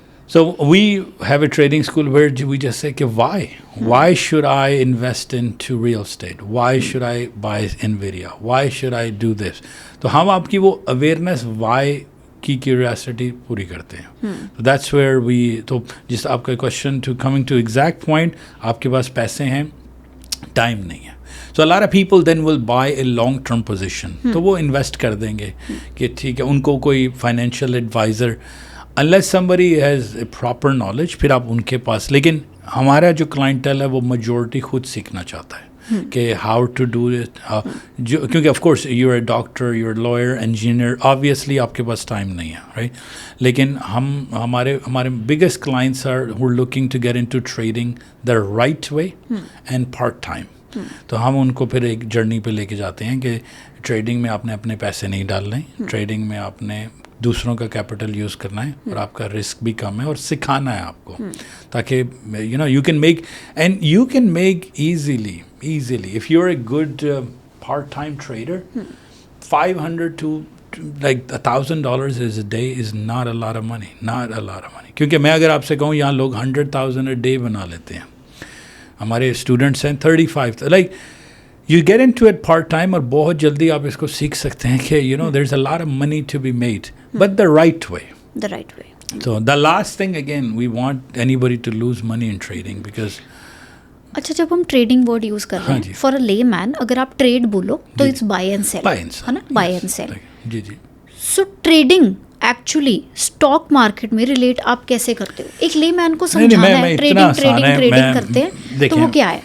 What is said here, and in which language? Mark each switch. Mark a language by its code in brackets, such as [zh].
[en] So we have a trading school where we just say कि why should I invest into real estate, why should I buy Nvidia, why should I do this. [hi] तो हम आपकी वो awareness why की curiosity पूरी करते हैं. [en] That's where we. [hi] तो जिस आपका question to coming to exact point, आपके पास पैसे हैं, टाइम नहीं है. [en] So a lot of people then will buy a long term position. [hi] तो वो इन्वेस्ट कर देंगे कि ठीक है, उनको कोई financial adviser, [en] unless somebody has a proper knowledge, [hi] फिर आप उनके पास. लेकिन हमारा जो क्लाइंटल है वो मेजॉरिटी खुद सीखना चाहता है कि [en] How to do it. क्योंकि of course you are doctor, you are lawyer, engineer, obviously [hi] आपके पास टाइम नहीं है, [en] Right. [hi] लेकिन हमारे [en] Biggest clients are who are looking to get into trading the right way and part time. [hi] तो हम उनको फिर एक जर्नी पे लेके जाते हैं कि ट्रेडिंग में आपने अपने पैसे नहीं डालने, ट्रेडिंग में आपने दूसरों का कैपिटल यूज़ करना है और आपका रिस्क भी कम है, और सिखाना है आपको, ताकि [en] You can make and you can make easily if you are a good part time trader. $500 to like $1,000 is a day is not a lot of money. [hi] क्योंकि मैं अगर आपसे कहूँ यहाँ लोग 100,000 [en] a day [hi] बना लेते हैं. हमारे स्टूडेंट्स हैं [en] 35. Like you get into it part time [hi] और बहुत जल्दी आप इसको सीख सकते हैं कि [en] There is a lot of money to be made, but the right way. So the last thing again, we want anybody to lose money in trading because. [hi] अच्छा, जब हम ट्रेडिंग वर्ड यूज कर रहे हैं, [en] for a lay man, [hi] अगर आप trade बोलो तो [en] it's buy and sell, [hi] है ना, bye and cell. Ji. So trading actually stock market में रिलेट आप कैसे करते हो? एक ले मैन को समझाना है ट्रेडिंग करते हैं तो वो क्या है?